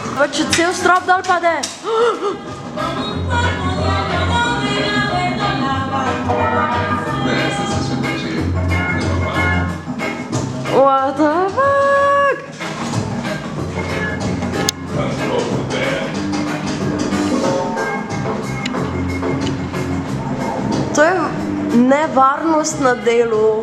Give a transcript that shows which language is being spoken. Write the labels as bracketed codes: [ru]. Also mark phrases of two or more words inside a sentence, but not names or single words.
[sl] Če cel strop dol pade. [en] What the fuck? [sl] To je nevarnost na delu.